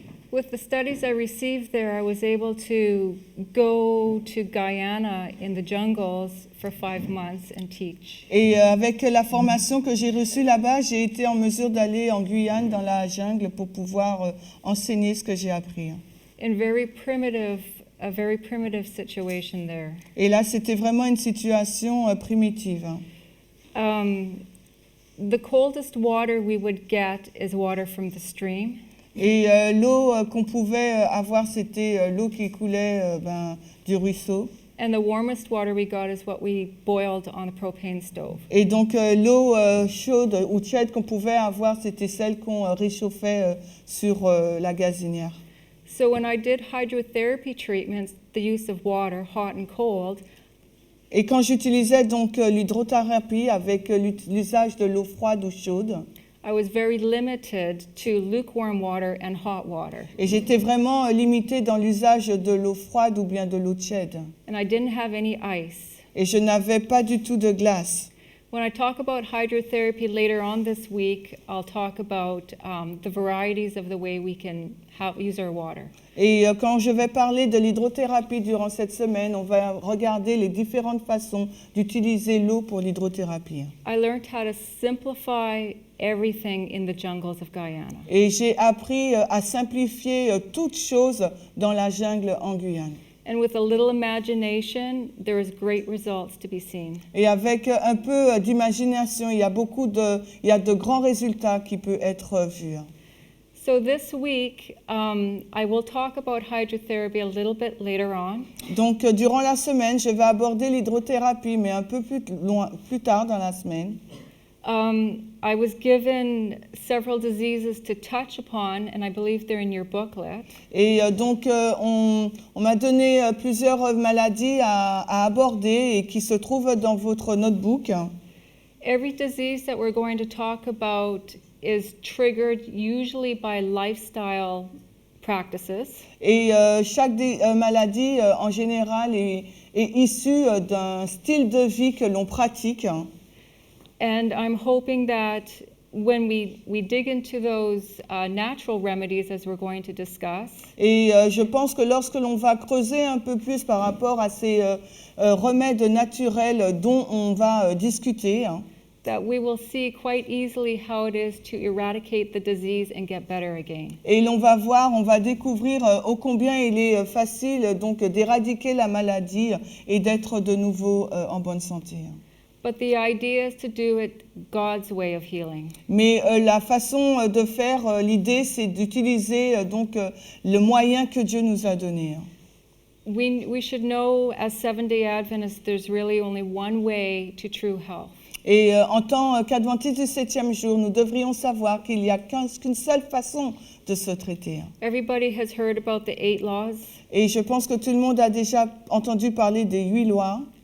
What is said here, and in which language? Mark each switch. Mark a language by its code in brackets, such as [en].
[en] With the studies I received there, I was able to go to Guyana in the jungles for 5 months and teach. [fr] Et avec la formation que j'ai reçue là-bas, j'ai été en mesure d'aller en Guyane, dans la jungle, pour pouvoir enseigner ce que j'ai appris. [en] In a very primitive situation there. [fr] Et là, c'était vraiment une situation primitive. [en] The coldest water we would get is water from the stream. [fr] Et l'eau qu'on pouvait avoir, c'était l'eau qui coulait du ruisseau. [en] And the warmest water we got is what we boiled on a propane stove. [fr] Et donc l'eau chaude ou tiède qu'on pouvait avoir, c'était celle qu'on réchauffait sur la gazinière. [en] So when I did hydrotherapy treatments, the use of water, hot and cold, [fr] Et quand j'utilisais donc l'hydrothérapie avec l'usage de l'eau froide ou chaude, [en] I was very limited to lukewarm water and hot water. [fr] et j'étais vraiment limitée dans l'usage de l'eau froide ou bien de l'eau tiède. [en] And I didn't have any ice. [fr] Et je n'avais pas du tout de glace. [en] When I talk about hydrotherapy later on this week, I'll talk about the varieties of the way we can use our water. [fr] Et quand je vais parler de l'hydrothérapie durant cette semaine, on va regarder les différentes façons d'utiliser l'eau pour l'hydrothérapie. [en] I learned how to simplify everything in the jungles of Guyana. [fr] Et j'ai appris à simplifier toutes choses dans la jungle en Guyane. [en] And with a little imagination, there is great results to be seen. [fr] Et avec un peu d'imagination, il y a de grands résultats qui peuvent être vus. [en] So this week, I will talk about hydrotherapy a little bit later on. [fr] Donc durant la semaine, je vais aborder l'hydrothérapie, mais un peu plus tard dans la semaine. [en] I was given several diseases to touch upon, and I believe they're in your booklet. [fr] Et donc on m'a donné plusieurs maladies à aborder et qui se trouvent dans votre notebook. [en] Every disease that we're going to talk about is triggered usually by lifestyle practices. [fr] Et chaque maladie, en général, est issue d'un style de vie que l'on pratique. [en] And I'm hoping that when we dig into those natural remedies, as we're going to discuss, [fr] Et je pense que lorsque l'on va creuser un peu plus par rapport à ces remèdes naturels dont on va discuter, [en] that we will see quite easily how it is to eradicate the disease and get better again. [fr] et on va découvrir ô combien il est facile donc d'éradiquer la maladie et d'être de nouveau en bonne santé. [en] But the idea is to do it God's way of healing. [fr] Mais la façon de faire, l'idée, c'est d'utiliser le moyen que Dieu nous a donné. [en] We should know as Seventh-day Adventists there's really only one way to true health. [fr] Et en tant qu'adventistes du 7e jour, nous devrions savoir qu'il n'y a qu'une seule façon de se traiter. [en] Everybody has heard about the 8 laws, [fr] Et je pense que tout le monde a déjà entendu parler des 8 lois,